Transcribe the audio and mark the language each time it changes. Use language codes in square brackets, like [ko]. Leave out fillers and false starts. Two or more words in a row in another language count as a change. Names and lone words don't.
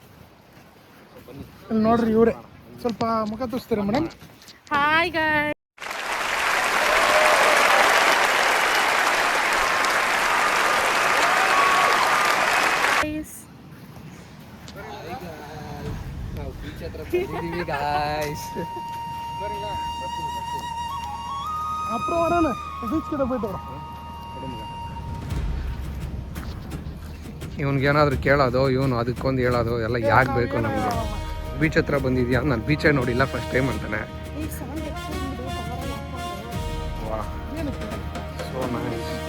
[kn] ನೋಡ್ರಿ ಇವರೇ. ಸ್ವಲ್ಪ ಮುಖ ತೋರಿಸ್ತೀರಾ ಮೇಡಮ್? [en] hi guys. [kn] ನಾವು ಬೀಚ್ ಹತ್ರ ಬಂದಿದ್ದೀವಿ ಗಾಯ್ಸ್. [ta] அப்புறம் வரேன் பீச் கிட்ட போயிட்டு வரேன். [kn] ಇವನಿಗೇನಾದರೂ ಕೇಳೋದು, ಇವನು ಅದಕ್ಕೊಂದು ಹೇಳೋದು ಎಲ್ಲ ಯಾಕೆ ಬೇಕು ನಮಗೆ. ಬೀಚ್ ಹತ್ರ ಬಂದಿದ್ಯಾ, ನಾನು ಬೀಚೇ ನೋಡಿಲ್ಲ [en] first time [kn] ಅಂತಾನೆ. [en] wow so nice.